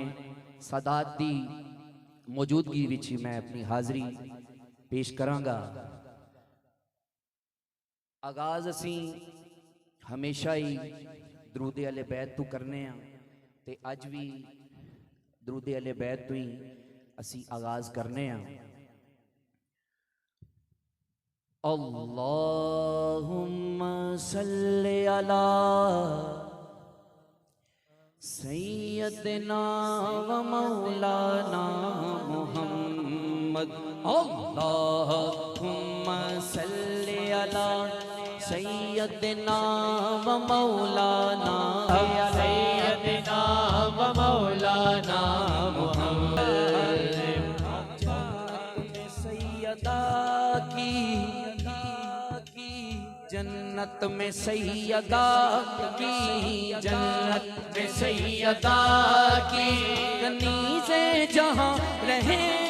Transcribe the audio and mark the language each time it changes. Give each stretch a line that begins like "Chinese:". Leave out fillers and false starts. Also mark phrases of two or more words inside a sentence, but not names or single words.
Punjabi: سادات دی موجودگی وچ میں اپنی حاضری پیش کراں گا. آغاز اسی ہمیشہ ہی درود اہلِ بیت توں کرنے تے اج وی درود اہلِ بیت توں ہی اسی آغاز کرنے.
Arabic: اللهم صل على سيدنا و مولانا محمد. اللهم صل على سيدنا و مولانا, سيدنا و مولانا محمد.
Urdu: سیدہ کی جنت میں سیدہ کی، جنت میں سیدہ کی کنیزیں جہاں رہے,